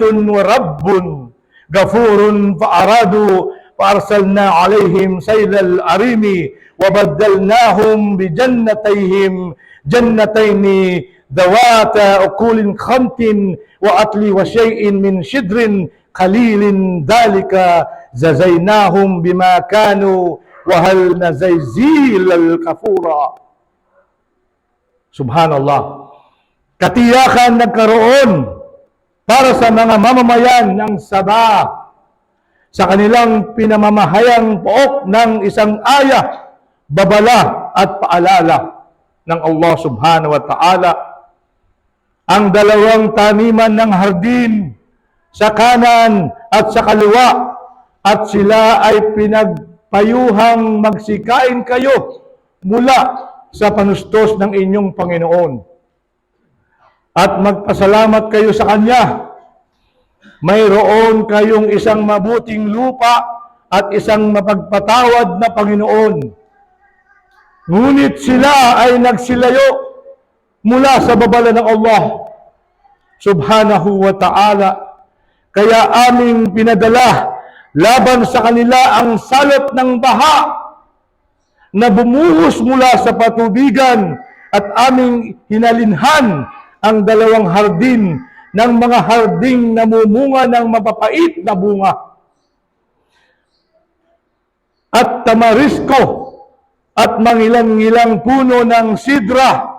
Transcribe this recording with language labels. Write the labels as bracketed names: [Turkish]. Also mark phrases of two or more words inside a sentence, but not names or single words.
[Arabic] ورب غفور فأرسلنا عليهم سيل العرم وبدلناهم بجنتيهم جنتين ذوات أكل خمط وأكل وشيء من شدر قليل ذلك جزيناهم بما كانوا وهل نجزي الكفورا. Subhanallah. [Filipino] Katiyakan nagkaroon para sa mga mamamayan ng Saba sa kanilang pinamamahayang pook ng isang ayah, babala at paalala ng Allah [Arabic] سبحانه وتعالى. [Filipino] Ang dalawang taniman ng hardin sa kanan at sa kaliwa, at sila ay pinagpayuhang magsikain kayo mula sa panustos ng inyong Panginoon at magpasalamat kayo sa Kanya. Mayroon kayong isang mabuting lupa at isang mapagpatawad na Panginoon. Ngunit sila ay nagsilayo mula sa babala ng Allah [Arabic] سبحانه وتعالى. [Filipino] Kaya aming pinadala laban sa kanila ang salot ng baha na bumuhos mula sa patubigan, at aming hinalinhan ang dalawang hardin ng mga harding namumunga ng mapapait na bunga at tamarisko at mangilang-ngilang puno ng sidra.